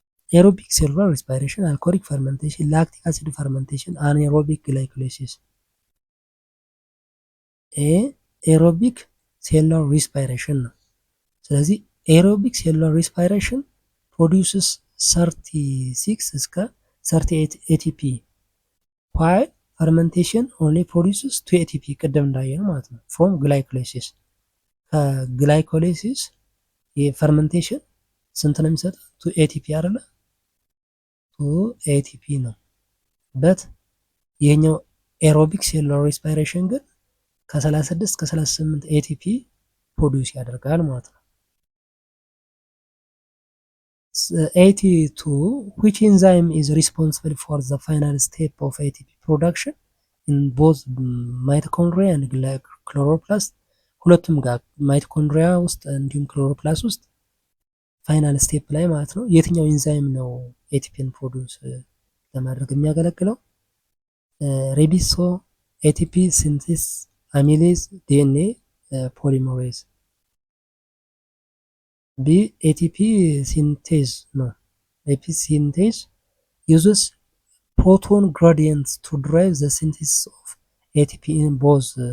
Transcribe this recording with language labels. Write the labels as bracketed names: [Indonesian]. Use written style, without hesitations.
[Amharic] ኤሮቢክ ሴሉላር ሪስፓይሬሽን፣ አልኮሊክ ፈርመንቴሽን፣ ላክቲክ አሲድ ፈርመንቴሽን፣ አናኤሮቢክ ግላይኮላይሲስ። ኤሮቢክ ሴሉላር ሪስፓይሬሽን ነው። ስለዚህ ኤሮቢክ ሴሉላር ሪስፓይሬሽን ፕሮዲውስስ 36 እስከ 38 ኤቲፒ [English] while fermentation only produces 2 [Amharic] ኤቲፒ ቅድም እንዳየነው ማለት ነው from glycolysis። ከግላይኮላይሲስ የፈርመንቴሽን ስንት ነው የሚሰጠው? 2 ኤቲፒ አይደለ? 2 ኤቲፒ ነው። በት ይሄኛው ኤሮቢክ ሴሉላር ሪስፓይሬሽን ግን ከ36 እስከ 38 ኤቲፒ ፕሮዲውስ ያደርጋል ማለት ነው። 82 [English] which enzyme is responsible for the final step of ATP production in both mitochondria and chloroplast? [Amharic] ሁለቱም ጋር ማይቶኮንድሪያ ውስጥ እንዲሁም ክሎሮፕላስት ውስጥ ፋይናል ስቴፕ ላይ ማለት ነው የትኛው ኢንዛይም ነው ኤቲፒን ፕሮዲውስ ለማድረግ የሚያገለግለው? ሬቢሶ፣ ኤቲፒ ሲንቴስ፣ አሚሌዝ፣ ዲኤንኤ ፖሊመሬዝ። ቢ ኤቲፒ ሲንቴዝ ነው። ኤቲፒ ሲንቴዝ [English] uses proton gradients to drive the synthesis of ATP in both